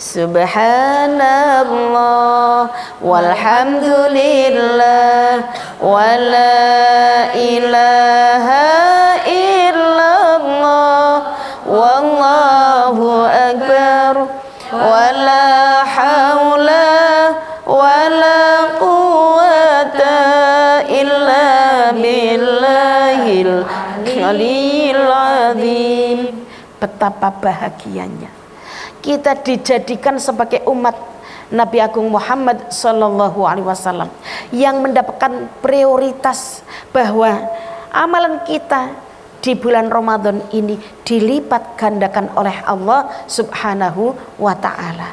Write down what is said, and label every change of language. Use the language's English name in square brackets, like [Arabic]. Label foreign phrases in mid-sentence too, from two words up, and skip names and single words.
[Arabic] سبحان الله والحمد لله ولا إله إلا الله والله أكبر ولا حول ولا قوة إلا بالله العلي العظيم. [Indonesian] Betapa bahagianya kita dijadikan sebagai umat Nabi Agung Muhammad [Arabic] صلى الله عليه وسلم [Indonesian] yang mendapatkan prioritas, bahwa amalan kita di bulan Ramadan ini dilipat gandakan oleh Allah [Arabic] سبحانه وتعالى.